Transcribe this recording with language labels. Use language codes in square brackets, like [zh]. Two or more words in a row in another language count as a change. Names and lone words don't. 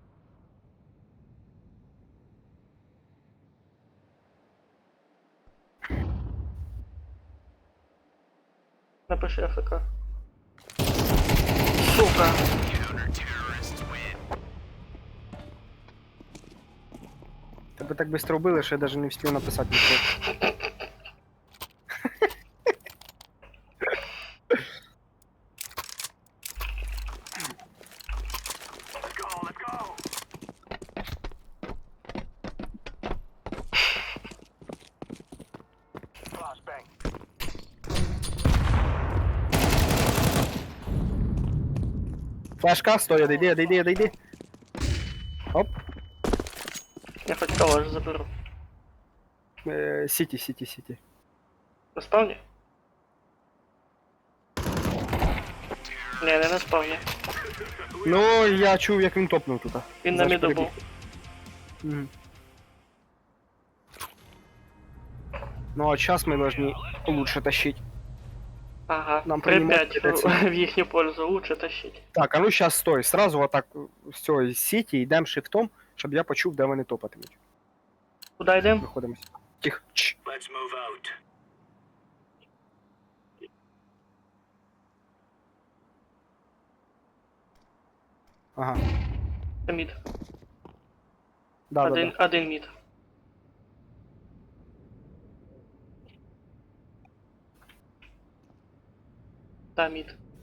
[ru] Напиши АФК. Сука! Тебе так быстро убили, [uk] що я даже не встиг написати нічого. [en] Let's go, let's go. Flashbang. [ru] Флешка, стой, отойди. Оп. [uk] Я хоч калаш заберу. Сіті. На спавні? Не на спавні. Ну, я чув, як він топнув тут. Він на Значить, міду був. [ru] Мгм. Ну, а сейчас мы должны лучше тащить. [uk] Ага, Нам Прип'ять приймати придеться. [ru] в їхню пользу лучше тащить. Так, а ну сейчас стой. [uk] Сразу отак з цього сіті йдемо шифтом, щоб я почув, де вони топатимуть. Куди йдемо? Виходимо. Тихо. Чш. [en] Let's move out. [uk] Ага. Це мід. Да. Один мід. Да, мід.